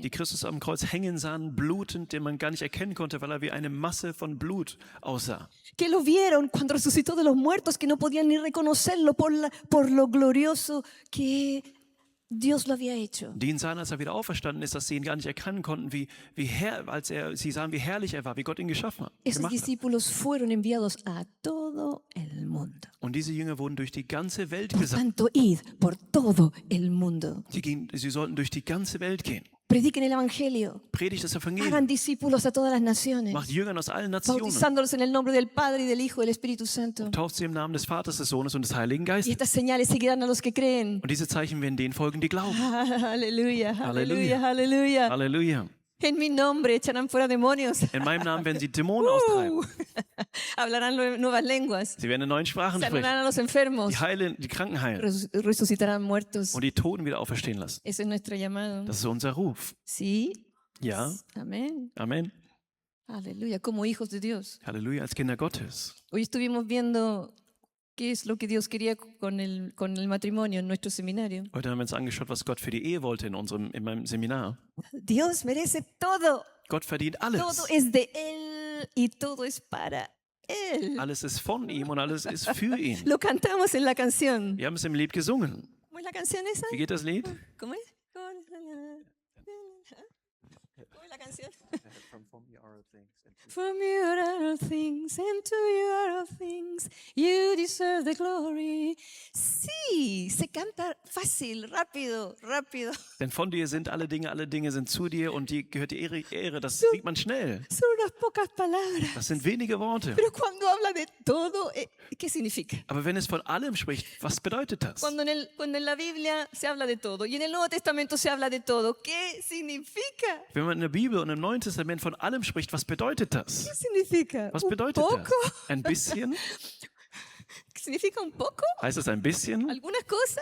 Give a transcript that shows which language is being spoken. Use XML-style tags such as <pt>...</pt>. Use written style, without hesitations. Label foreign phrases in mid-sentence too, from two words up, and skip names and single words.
<de>die Christus am Kreuz hängen sahen, blutend, den man gar nicht erkennen konnte, weil er wie eine Masse von Blut aussah.</de> <es>que lo vieron cuando resucitó de los muertos, que no podían ni reconocerlo por lo glorioso que Dios lo había hecho.</es> <de>Die ihn sahen, als er wieder auferstanden ist, dass sie ihn gar nicht erkennen konnten, sie sahen, wie herrlich er war, wie Gott ihn</de> <es>Esos</es> <de>gemacht hat.</de> <es>discípulos fueron enviados a todo el mundo.</es> <de>Und diese Jünger wurden durch die ganze Welt</de> <es>Por</es> <de>gesandt.</de> <es>tanto, id por todo el mundo.</es> <de>Sie sollten durch die ganze Welt gehen.</de> <es>Prediquen el Evangelio.</es> <de>Predigt das</de> <es>Hagan</es> <de>Evangelium.</de> <es>discípulos a todas las naciones,</es> <de>Macht Jüngern aus allen Nationen.</de> <es>bautizándolos en el nombre del Padre y del Hijo y del Espíritu Santo.</es> <de>Tauft sie im Namen des Vaters, des Sohnes und des Heiligen</de> <es>Y</es> <de>Geistes.</de> <es>estas señales seguirán a los que creen.</es> <de>Und diese Zeichen werden denen folgen, die glauben.</de> <es>Aleluya, aleluya, Aleluya. aleluya.</es> <de>Halleluja.</de> <es>En mi nombre echarán fuera demonios.</es> <de>In meinem Namen werden sie Dämonen austreiben.</de> <es>Hablarán nuevas lenguas.</es> <de>Sie werden in neuen Sprachen sprechen.</de> <es>Sanarán a los enfermos.</es> <de>Die Kranken heilen.</de> <es>Resucitarán muertos.</es> <de>Und die Toten wieder auferstehen lassen.</de> <es>Ese es nuestro llamado.</es> <de>Das ist unser Ruf.</de> <es>Sí.</es> <de>Ja.</de> <es>Amén.</es> <de>Amen.</de> <es>Aleluya. Como hijos de Dios.</es> <de>Halleluja, als Kinder Gottes.</de> <es>Hoy estuvimos viendo qué es lo que Dios quería con el matrimonio en nuestro seminario.</es> <de>Heute haben wir uns angeschaut, was Gott für die Ehe wollte in meinem Seminar.</de> <es>Dios merece todo.</es> <de>Gott verdient</de> <es>Todo</es> <de>alles.</de> <es>es de Él y todo es para Él.</es> <de>Alles ist von ihm und alles ist für ihn.</de> <es>Lo cantamos en la canción.</es> <de>Wir haben es im Lied gesungen.</de> <es>¿Cómo es la canción esa?</es> <de>Wie geht das Lied?</de> <es>¿Cómo es? ¿Cómo es la canción?</es> <en>From you are all things, and to you are all things. You deserve the glory.</en> <es>Sí, se canta fácil, rápido, rápido.</es> <de>Denn von dir sind alle Dinge sind zu dir und dir gehört die Ehre, das singt man schnell.</de> <es>Son unas pocas palabras.</es> <de>Das sind wenige Worte.</de> <es>Pero cuando habla de todo, ¿qué significa?</es> <de>Aber wenn es von allem spricht, was bedeutet das?</de> <es>Cuando en la Biblia se habla de todo y en el Nuevo Testamento se habla de todo, ¿qué significa?</es> <de>Wenn man in der Bibel und im Neuen Testament von allem spricht, was bedeutet das?</de> <es>¿Qué significa?</es> <de>Was</de> <es>¿Un</es> <de>bedeutet</de> <es>poco?</es> <de>das? Ein bisschen?</de> <es>¿Significa un poco?</es> <de>Heißt das ein bisschen?</de> <es>¿Algunas cosas?</es>